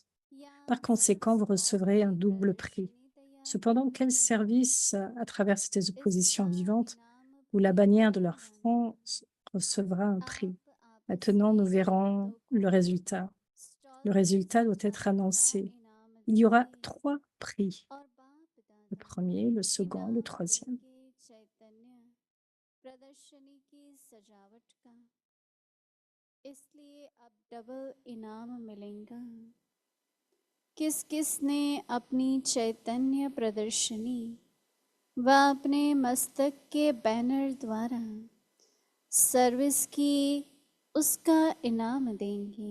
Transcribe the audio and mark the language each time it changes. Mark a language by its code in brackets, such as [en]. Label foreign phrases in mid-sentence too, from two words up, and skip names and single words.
[fr] Par conséquent, vous recevrez un double prix. Cependant, quel service, à travers cette exposition vivante, où la bannière de leur front recevra un prix? Maintenant, nous verrons le résultat. Le résultat doit être annoncé. Il y aura 3 prix. Le premier, le second, le troisième. [hi] प्रदर्शनी की सजावट का इसलिए अब डबल इनाम मिलेगा। किस किस ने अपनी चैतन्य प्रदर्शनी व अपने मस्तक के बैनर द्वारा सर्विस की उसका इनाम देंगे।